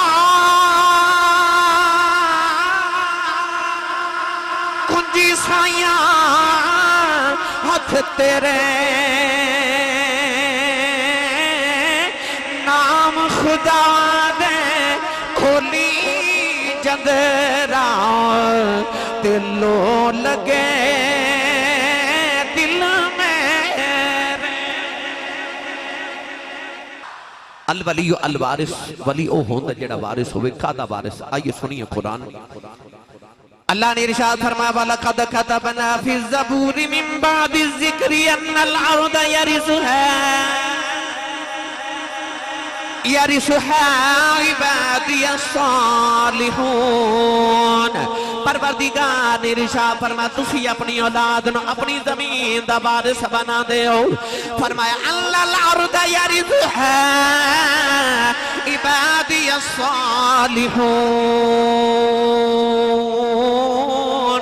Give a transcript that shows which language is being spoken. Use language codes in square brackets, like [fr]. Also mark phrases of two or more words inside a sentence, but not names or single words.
[pa] کنجی سائیاں ہتھ تیرے نام خدا دے کھولی چندرا دلوں لگے [ar] الولي الوارث. [pa] ولی او ہوندا جیہڑا وارث ہووے. کاہدا وارث? [ur] آئیے سنیے قرآن۔ اللہ نے ارشاد فرمایا [ar] ولقد كتبنا في الزبور من بعد الذكر أن الأرض يرثها عبادي الصالحون. [pa] پروردگار نے ارشاد فرمایا تسی اپنی اولاد نوں اپنی زمین دا وارث بنا دیو. [ar] فرمایا أن الأرض يرثها عبادي الصالحون.